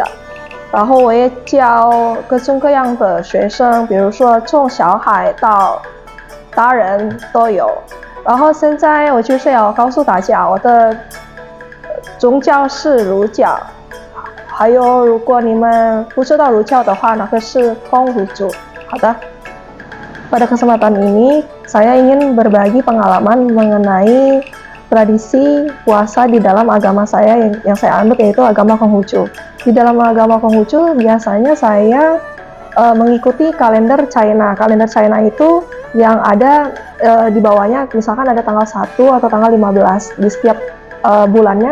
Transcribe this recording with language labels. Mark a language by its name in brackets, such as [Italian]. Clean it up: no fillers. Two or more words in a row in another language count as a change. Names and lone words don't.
[Chinese] 然后我也教各种各样的学生，比如说从小孩到大人都有。然后现在我就是要告诉大家，我的宗教是儒教，还有如果你们不知道儒教的话，那个是风儒主。 [Indonesian] 好的。Pada kesempatan ini, saya ingin berbagi pengalaman mengenai tradisi puasa di dalam agama saya yang saya anut, yaitu agama Konghucu. Di dalam agama Konghucu biasanya saya mengikuti kalender China. Kalender China itu yang ada di bawahnya, misalkan ada tanggal 1 atau tanggal 15 di setiap bulannya.